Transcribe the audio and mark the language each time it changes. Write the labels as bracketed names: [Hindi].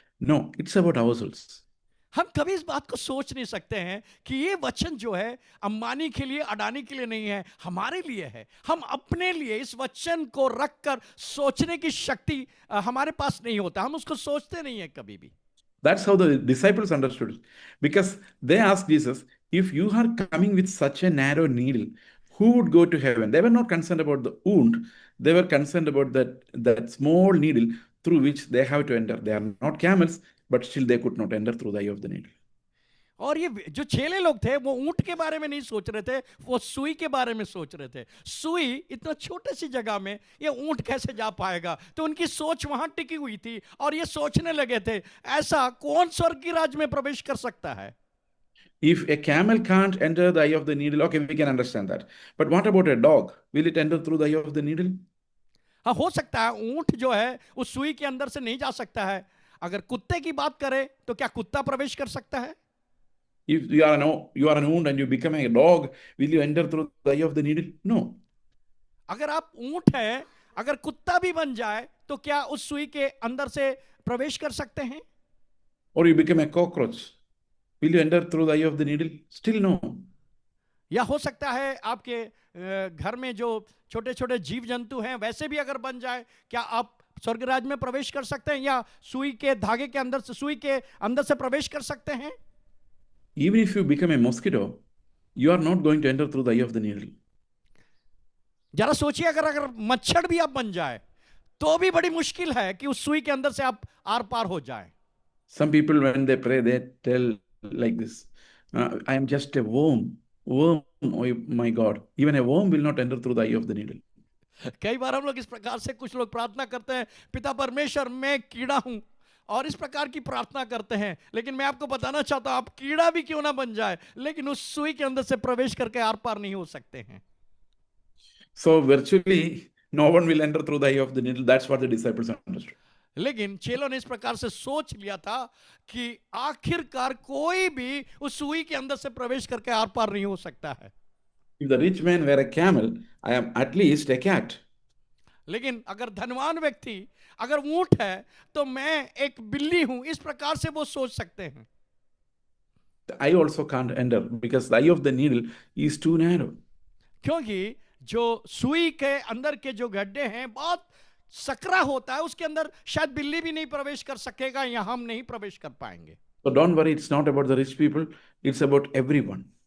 [English] No, it's about ourselves. [Hindi] हम कभी इस बात को सोच नहीं सकते हैं कि ये वचन जो है अंबानी के लिए, अडानी के लिए नहीं है, हमारे लिए है। हम अपने लिए इस वचन को रखकर सोचने की शक्ति हमारे पास नहीं होता, हम उसको सोचते नहीं है कभी भी। [English] That's how the disciples understood it. Because they asked Jesus, if you are coming with such a narrow needle, who would go to heaven? They were not concerned about the wound. They were concerned about that small needle through which they have to enter. They are not camels, but still they could not enter through the eye of the needle. [Hindi] और ये जो चेले लोग थे वो ऊंट के बारे में नहीं सोच रहे थे, वो सुई के बारे में सोच रहे थे। सुई इतना छोटे सी जगह में ये ऊंट कैसे जा पाएगा, तो उनकी सोच वहां टिकी हुई थी और ये सोचने लगे थे, ऐसा कौन स्वर्ग की राज्य में प्रवेश कर सकता है। [English] If a camel can't enter the eye of the needle, okay, we can understand that. But what about a dog? Will it enter through the eye of the needle? [Hindi] हाँ, हो सकता है ऊंट जो है उस सुई के अंदर से नहीं जा सकता है। अगर कुत्ते की बात करें तो क्या कुत्ता प्रवेश कर सकता है? [English] If you are an oont and you become a dog, will you enter through the eye of the needle? No. [Hindi] अगर आप ऊंट हैं, अगर कुत्ता भी बन जाए तो क्या उस सुई के अंदर से प्रवेश कर सकते हैं? [English] Or you become a cockroach, will you enter through the eye of the needle? Still no. [Hindi] या हो सकता है आपके घर में जो छोटे छोटे जीव जंतु हैं वैसे भी अगर बन जाए, क्या आप स्वर्ग राज्य में प्रवेश कर सकते हैं या सुई के धागे के अंदर से, सुई के अंदर से प्रवेश कर सकते हैं? [English] Even if you become a mosquito, you are not going to enter through the eye of the needle. [Hindi] जरा सोचिए, अगर मच्छर भी आप बन जाए तो भी बड़ी मुश्किल है कि उस सुई के अंदर से आप आर पार हो जाए। [English] Some people when they pray, they tell like this, I am just a worm. Worm, oh my God. Even a worm will not enter through the eye of the needle. [Hindi] कई बार हम लोग इस प्रकार से कुछ लोग प्रार्थना करते हैं, पिता परमेश्वर मैं कीड़ा हूं, और इस प्रकार की प्रार्थना करते हैं। लेकिन मैं आपको बताना चाहता हूं, आप कीड़ा भी क्यों ना बन जाए, लेकिन उस सुई के अंदर से प्रवेश करके आर पार नहीं हो सकते हैं। [English] So virtually no one will enter through the eye of the needle. That's what the disciples understood. [Hindi] लेकिन चेलों ने इस प्रकार से सोच लिया था कि आखिरकार कोई भी उस सुई के अंदर से प्रवेश करके आर पार नहीं हो सकता है। [English] If the rich man were a camel, I am at least a cat. [Hindi] लेकिन अगर धनवान व्यक्ति अगर ऊंट है तो मैं एक बिल्ली हूं, इस प्रकार से वो सोच सकते हैं। [English] I also can't enter because the eye of the needle is too narrow. [Hindi] क्योंकि जो सुई के अंदर के जो गड्ढे हैं बहुत सकरा होता है, उसके अंदर शायद बिल्ली भी नहीं प्रवेश कर सकेगा या हम नहीं प्रवेश कर पाएंगे। [English] So don't worry, it's not about the rich people, it's about everyone.